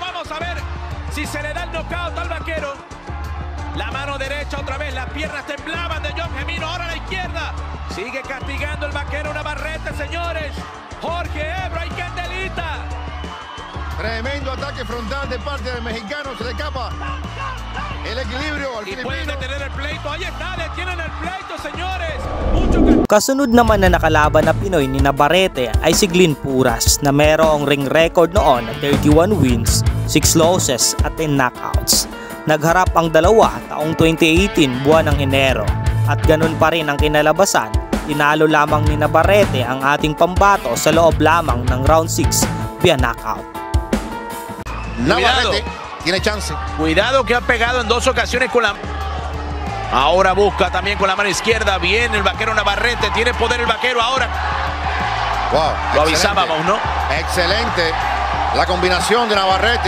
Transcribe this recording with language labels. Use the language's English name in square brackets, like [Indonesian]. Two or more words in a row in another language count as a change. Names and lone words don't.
[Spanish] Vamos a ver si se le da el knockout al vaquero. La mano derecha otra vez, las piernas temblaban de John Jimeno, ahora a la izquierda. Sigue castigando el vaquero Navarrete, señores. Jorge Ebro, hay candelita. Tremendo ataque frontal de parte del mexicano. Se le escapa el equilibrio al Y pueden filipino. detener el pleito. Ahí está, detienen el pleito, señores. [Filipino] Kasunod naman na nakalaban na Pinoy ni Navarrete ay si Glynn Puras na merong ring record noon na [English] 31 wins, 6 losses [Filipino] at 10 knockouts. Nagharap ang dalawa taong 2018 buwan ng Enero at ganun pa rin ang kinalabasan. Tinalo lamang ni Navarrete ang ating pambato sa loob lamang ng round 6 [English] via knockout. [Spanish] Navarrete tiene chance. Cuidado que ha pegado en 2 ocasiones con la... Ahora busca también con la mano izquierda. Bien el vaquero Navarrete. Tiene poder el vaquero ahora. Wow, Lo avisábamos, ¿no? Excelente la combinación de Navarrete.